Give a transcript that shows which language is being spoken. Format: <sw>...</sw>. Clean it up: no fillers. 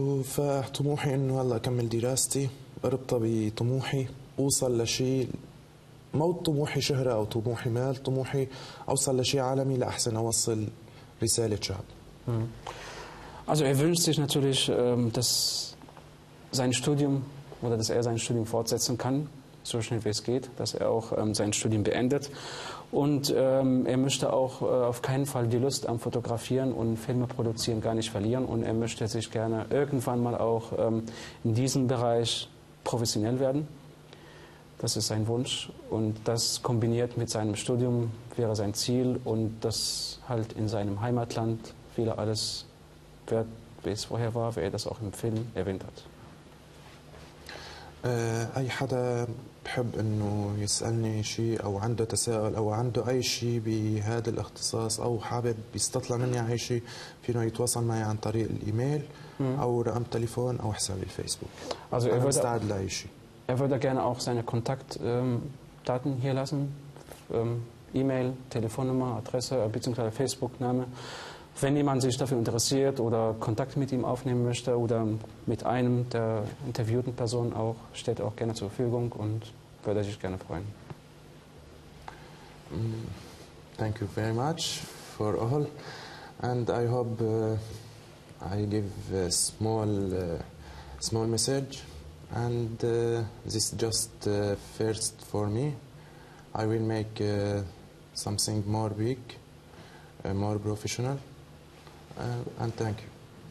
<ar>فطموحي انه هلا اكمل دراستي اربطه بطموحي اوصل لشيء، مو طموحي شهرة او طموحي مال، طموحي اوصل لشيء عالمي لاحسن اوصل رسالة شعب.</ar> <de>Also er wünscht sich natürlich, dass sein Studium oder dass er sein Studium fortsetzen kann, so schnell wie es geht, dass er auch sein Studium beendet. Und er möchte auch auf keinen Fall die Lust am Fotografieren und Filme produzieren gar nicht verlieren. Und er möchte sich gerne irgendwann mal auch in diesem Bereich professionell werden. Das ist sein Wunsch. Und das kombiniert mit seinem Studium wäre sein Ziel. Und das halt in seinem Heimatland wieder alles wird, wie es vorher war, wie er das auch im Film erwähnt hat.</de> <ar>أي حدا بحب أنه يسألني شيء أو عنده تساؤل أو عنده أي شيء بهذا الاختصاص أو حابب يستطلع مني أي شيء فينا يتواصل معي عن طريق الإيميل أو رقم تليفون أو حسابي الفيسبوك.</ar> <de>Also</de> <ar>أنا مستعد لأي شيء.</ar> <de>Er würde gerne auch seine Kontaktdaten hier lassen. E-Mail, Telefonnummer, Adresse bzw. Facebook-Name. Wenn jemand sich dafür interessiert oder Kontakt mit ihm aufnehmen möchte oder mit einem der interviewten Personen auch, steht auch gerne zur Verfügung und würde sich gerne freuen.</de> <en>Thank you very much for all and I hope I give a small message and this is just first for me. I will make something more big, more professional. And thank you.</en>